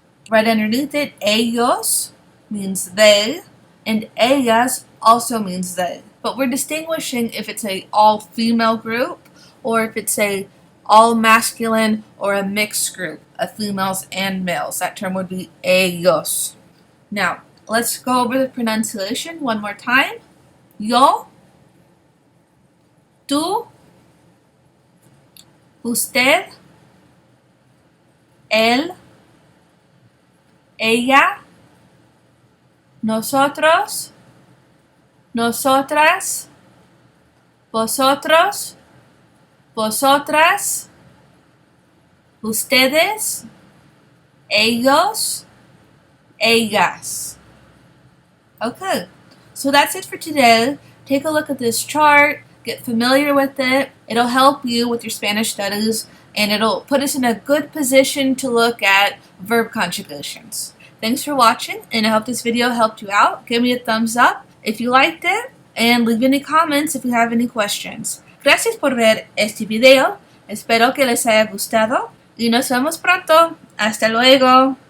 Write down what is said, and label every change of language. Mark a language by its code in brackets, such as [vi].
[en] Right underneath it, ellos means they, and ellas also means they. But we're distinguishing if it's a all-female group or if it's a all-masculine or a mixed group of females and males. That term would be ellos. Now, let's go over the pronunciation one more time. [es] Yo, tú, usted, él, ella, nosotros, nosotras, vosotros, vosotras, ustedes, ellos, ellas. [en] Okay, so that's it for today. Take a look at this chart, get familiar with it. It'll help you with your Spanish studies, and it'll put us in a good position to look at verb conjugations. Thanks for watching, and I hope this video helped you out. Give me a thumbs up if you liked it, and leave any comments if you have any questions. [es] Gracias por ver este video. Espero que les haya gustado y nos vemos pronto. Hasta luego.